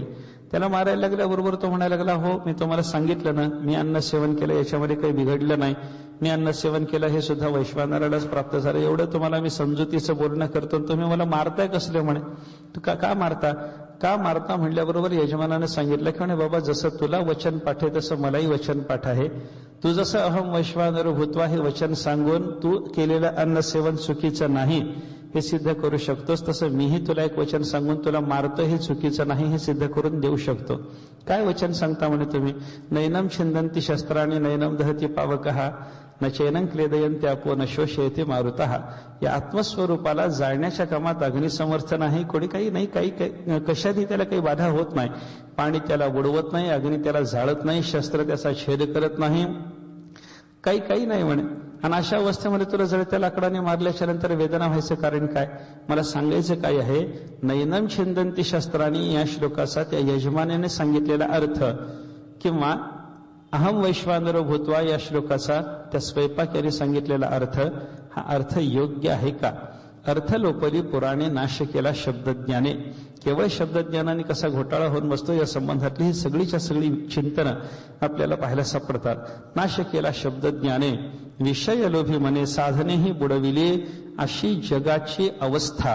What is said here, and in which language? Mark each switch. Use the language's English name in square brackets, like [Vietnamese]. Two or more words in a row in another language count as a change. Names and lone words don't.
[Marathi] त्याला मारायला लागल्याबरोबर तो म्हणायला लागला, हो मी तुम्हाला सांगितलं ना, मी अन्न सेवन केलं, याच्यामध्ये काही बिघडलं नाही. मी अन्न सेवन केलं हे सुद्धा वैश्वानरालाच प्राप्त झालं. एवढं तुम्हाला मी समजुतीचं बोलणं करतो, तुम्ही मला मारताय कसले, म्हणे तू का मारता म्हणल्याबरोबर यजमानाने सांगितलं की म्हणे बाबा जसं तुला वचन पाठ आहे तसं मलाही वचन पाठ आहे. तू जसं [Sanskrit] अहम वैश्वानरो भूत्वा [Marathi] हे वचन सांगून तू केलेलं अन्न सेवन चुकीचं नाही हे सिद्ध करू शकतोस, तसं मीही तुला एक वचन सांगून तुला मारतो हे चुकीचं नाही हे सिद्ध करून देऊ शकतो. काय वचन सांगता म्हणे तुम्ही. [Sanskrit] नैनम छिंदंती शस्त्राणी नैनम दहती पावकः न चैनं क्लेदयन्ति आपो न शोषयति मारुतः. [Marathi] या आत्मस्वरूपाला जाळण्याच्या कामात अग्निसमर्थ नाही, कोणी काही नाही, काही कशातही त्याला काही बाधा होत नाही. पाणी त्याला बुडवत नाही, अग्नी त्याला जाळत नाही, शस्त्र त्याचा छेद करत नाही, काही नाही म्हणे. आणि अशा अवस्थेमध्ये तुला जळत्या लाकडाने मारल्याच्या नंतर वेदना व्हायचं कारण काय. मला सांगायचं काय आहे, [Sanskrit] नैनम छिंदंती शस्त्राणी [Marathi] या श्लोकाचा त्या यजमानाने सांगितलेला अर्थ किंवा [Sanskrit] अहम वैश्वानरो भूत्वा [Marathi] या श्लोकाचा त्या स्वयंपाक्याने सांगितलेला अर्थ, हा अर्थ योग्य आहे का. अर्थलोपरी पुराणे नाश केला शब्दज्ञाने. केवळ शब्दज्ञानाने कसा घोटाळा होऊन बसतो या संबंधातली ही सगळीच्या सगळी चिंतनं आपल्याला पाहायला सापडतात. नाश केला शब्दज्ञाने विषय लोभी मने साधनेही बुडविली अशी जगाची अवस्था.